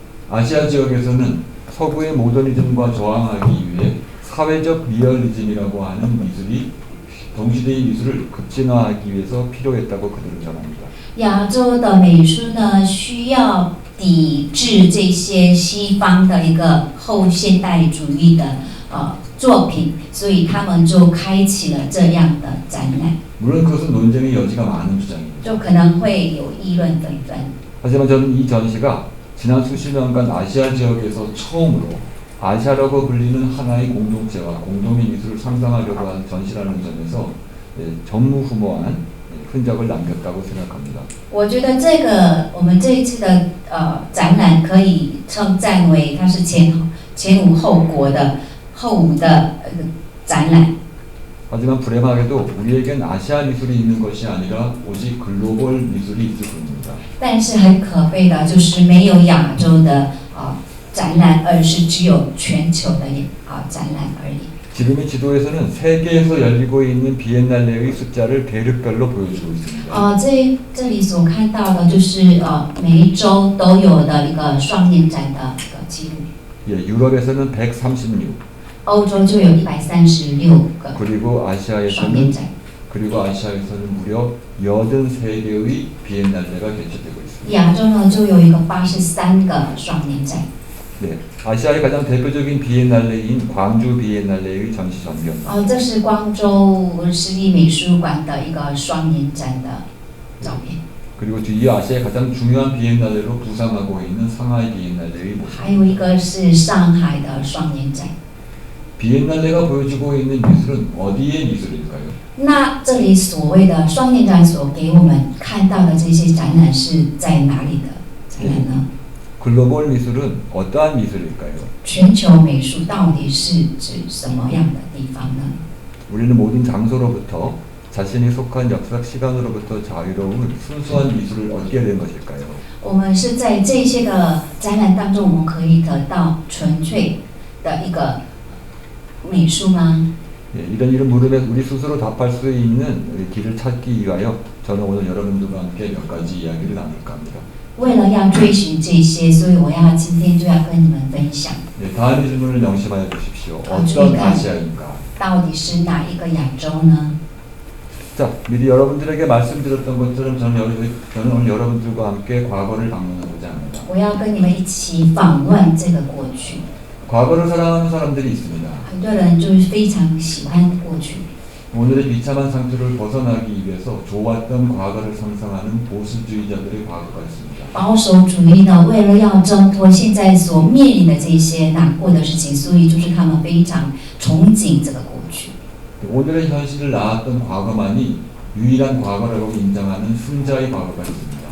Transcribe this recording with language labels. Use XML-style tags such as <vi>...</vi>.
<ko>아시아 지역에서는 서구의 모더니즘과 저항하기 위해 사회적 리얼리즘이라고 하는 미술이 동시대의 미술을 급진화하기 위해서 필요했다고 그들은 전합니다.</ko> <zh>亚洲的美术呢，需要抵制这些西方的一个后现代主义的作品，所以他们就开启了这样的展览。</zh> <ko>물론 그것은 논쟁의 여지가 많은 주장입니다.</ko> <zh>就可能会有议论纷纷。</zh> <ko>하지만 저는 이 전시가 지난 수십 년간 아시아 지역에서 처음으로 아시아라고 불리는 하나의 공동체와 공동의 미술을 상상하려고 한 전시라는 점에서 전무후무한 흔적을 남겼다고 생각합니다.</ko> <zh>我觉得我们这一次的展览可以称赞为它是前无后无的展览。</zh> <ko>하지만 불행하게도 우리에겐 아시아 미술이 있는 것이 아니라 오직 글로벌 미술이 있을 뿐입니다.</ko> <zh>但是很可悲的就是没有亚洲的展览，而是只有全球的展览而已。</zh> <ko>지금의 지도에서는 세계에서 열리고 있는 비엔날레의 숫자를 대륙별로 보여주고 있습니다.</ko> <zh>这里所看到的就是每一周都有的一个双年展的一个记录。</zh> <ko>예, 유럽에서는 136.</ko> <zh>欧洲就有136个</zh> <ko>그리고</ko> <zh>双年</zh> <ko>아시아에서는</ko> <zh>展。</zh> <ko>그리고 아시아에서는 무려 83개의 비엔날레가 개최되고 있습니다.</ko> <zh>亚洲呢就有一个83个双年展。</zh> <ko>네, 아시아의 가장 대표적인 비엔날레인 광주 비엔날레의 전시 전경.</ko> <zh>这是光州市立美术馆的一个双年展的照片。</zh> <ko>그리고 이 아시아의 가장 중요한 비엔날레로 부상하고 있는 상하이 비엔날레의 모습.</ko> <zh>还有一个是上海的双年展。</zh> <ko>비엔날레가 보여주고 있는 미술은 어디의 미술일까요?</ko> <zh>那这里所谓的双年展所给我们看到的这些展览是在哪里的展览呢？</zh> <ko>글로벌 미술은 어떠한 미술일까요?</ko> <zh>全球美术到底是指什么样的地方呢？</zh> <ko>우리는 모든 장소로부터 자신이 속한 역사적 시간으로부터 자유로운 순수한 미술을 얻게 된 것일까요?</ko> <zh>我们是在这些个展览当中，我们可以得到纯粹的一个美术吗？</zh> <ko>예, 이런 물음에 우리 스스로 답할 수 있는 길을 찾기 위하여 저는 오늘 여러분들과 함께 몇 가지 이야기를 나눌까 합니다.</ko> <zh>为了要追寻这些，所以我要今天就要跟你们分享，</zh> <ko>예, 다음 질문을 명심하여 주십시오. 어떤 주의가- 아시아인가?</ko> <zh>到底是哪一个亚洲呢？</zh> <ko>자, 미리 여러분들에게 말씀드렸던 것처럼 저는 오늘 여러분들과 함께 과거를 방문하고자 합니다.</ko> <zh>我要跟你们一起访问这个过去。</zh> <ko>과거를 사랑하는 사람들이 있습니다.</ko> <zh>很多人就是非常喜欢过去，</zh> <ko>오늘의 비참한 상태를 벗어나기 위해서 좋았던 과거를 상상하는 보수주의자들의 과거가 있습니다.</ko> <zh>保守主义呢，为了要挣脱现在所面临的这些难过的事情，所以就是他们非常憧憬这个过去。</zh> <ko>오늘의 현실을 낳았던 과거만이 유일한 과거라고 인정하는 승자의 과거가 있습니다.</ko>